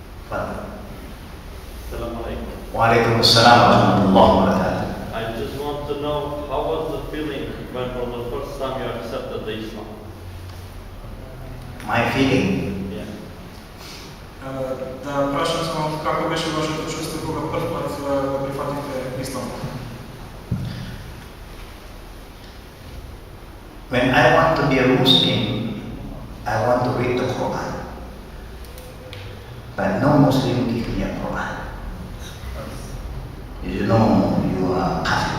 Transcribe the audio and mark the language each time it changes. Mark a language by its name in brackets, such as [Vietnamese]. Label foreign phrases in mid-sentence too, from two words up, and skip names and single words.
[Arabic] السلام عليكم. وعليكم السلام ورحمة الله وبركاته. [English] I just want to know, how was the feeling when for the first time you accepted the Islam? My feeling, Yeah. [Macedonian] Да прашам само како беше вашето чувство кога прв пат го прифативте Ислам? [English] when I want to be a Muslim, I want to read the Quran. But no Muslim give me a Quran. You know you are kafir.